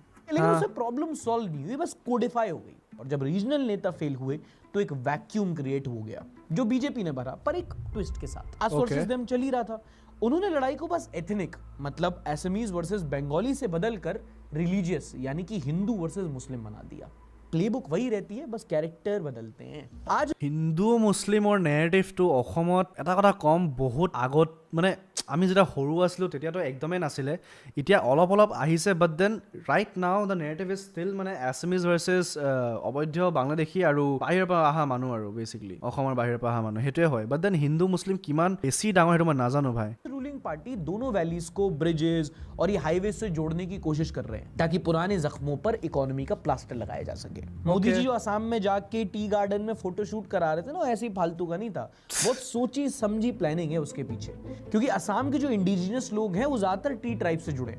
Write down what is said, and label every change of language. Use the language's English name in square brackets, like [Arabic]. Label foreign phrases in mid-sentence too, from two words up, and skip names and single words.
[Hindi] लेकिन उससे [English] problem solve [Hindi] नहीं हुई, बस कोडिफाई हो गई। और जब रीजनल नेता फेल हुए तो एक [English] vacuum create [Hindi] हो गया जो बीजेपी ने भरा, पर एक ट्विस्ट के साथ। आज [English] versus them [Hindi] चल ही रहा था। उन्होंने लड़ाई को बस एथनिक मतलब [English] Assamese versus Bengali [Hindi] से बदलकर रिलीजियस यानी कि [English] Hindu versus Muslim [Hindi] बना दिया। प्लेबुक वही रहती है, बस कैरेक्टर बदलते हैं। आज [Assamese] হিন্দু মুছলিমৰ নেৰেটিভটো অসমত এটা কথা কম, বহুত আগত মানে আমি যেতিয়া সৰু আছিলোঁ তেতিয়াতো একদমেই নাছিলে, এতিয়া অলপ অলপ আহিছে। [English] but then right now the narrative is still [Assamese] মানে [English] Assamese versus [Assamese] অবৈধ বাংলাদেশী আৰু বাহিৰৰ পৰা অহা মানুহ, আৰু বেচিকলি অসমৰ বাহিৰৰ পৰা অহা মানুহ, সেইটোৱে হয়। [English] but then [Assamese] হিন্দু মুছলিম কিমান বেছি ডাঙৰ সেইটো মই নাজানো ভাই। [English] ruling party [Hindi] दोनों वैलीज को ब्रिजेस और ये हाईवे से जोड़ने की कोशिश कर रहे हैं ताकि पुराने जख्मों पर इकोनॉमी का प्लास्टर लगाया जा सके। मोदी जी जो असम में जाके [English] tea garden [Hindi] में [English] photo shoot [Hindi] करा रहे थे ना, ऐसे ही फालतू का नहीं था, बहुत सोची समझी प्लानिंग है उसके पीछे। क्योंकि असम के जो इंडिजिनस लोग हैं वो ज्यादातर [English] tea tribe [Hindi] से जुड़े।